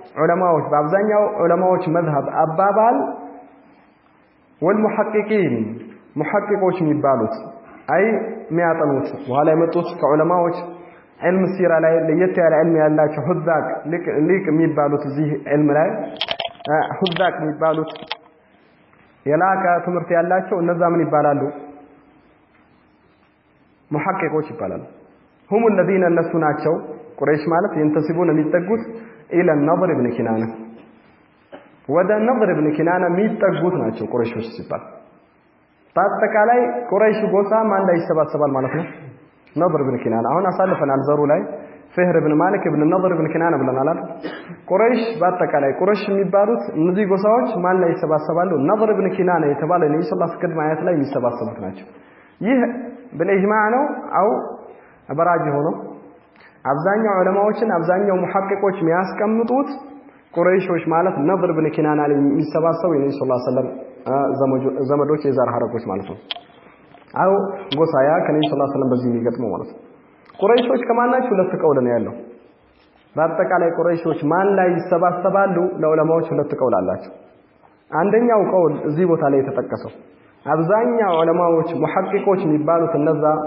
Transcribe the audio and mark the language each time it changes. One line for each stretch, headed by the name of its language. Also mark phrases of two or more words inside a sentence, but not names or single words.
Amharic: ዑለማዎች በአብዛኛው ዑለማዎች መዝሐብ አባባል والمحققين محققዎች የሚባሉት አይ የሚያጠኑት በኋላ የመጡት ከዑለማዎች
Arabic: علم السيرة
Amharic: ላይ ለየት ያለ علم ያላቸው ሁዛቅ ሊቅ የሚባሉት እዚህ علم ላይ ሁዛቅ የሚባሉት የላቀ ትምህርት ያላቸው እነዛ ምን ይባላሉ محققዎች ይባላሉ
Arabic: هم الذين
Amharic: እነሱ ናቸው ቁረይሽ ማለት ينتسبون የሚጠጉት الى النضر بن كنانة ወደ النضر بن كنانة የሚጠጉት ናቸው ቁረይሾች ሲባል በአጠቃላይ ቁረይሽ ጎሳ ማን ላይ ይሰባሰባል ማለት ነው نضر بن كنانة አሁን አሳልፈናል ዘሩ ላይ فهر بن مالك بن النضر بن كنانة ብለናል ቁረይሽ በአጠቃላይ ቁረይሽ የሚባሉት እነዚህ ጎሳዎች ማን ላይ ይሰባሰባሉ نضر بن كنانة የተባለ ነብዩ
Arabic: صلى الله عليه وسلم
Amharic: አያት ላይ የሚሰባሰቡት ናቸው ይህ بالإجماع ነው አው አበራጅ ሆኖ አብዛኛው ዑለማዎችን አብዛኛው ሙሐቂቆች የሚያስቀምጡት ቁረይሾች ማለት ነድር ብን ኪናና ላይ የሚሰባሰቡ የነብዩ
Arabic: صلى الله عليه وسلم
Amharic: ዘመዶች የዛር ሐረጎች ማለት ነው አው ጎሳያ ከነብዩ
Arabic: صلى الله عليه وسلم
Amharic: በዚህ የሚገጥመው ማለት ነው ቁረይሾች ከማናቸው ሁለት ቀውል ነው ያለው በአጠቃላይ ቁረይሾች ማን ላይ ይሰባሰባሉ ለዑለማዎች ሁለት ቀውል አላቸው አንደኛው ቀውል እዚህ ቦታ ላይ የተጠቀሰው አብዛኛው ዑለማዎች ሙሐቂቆች የሚባሉት እነዛ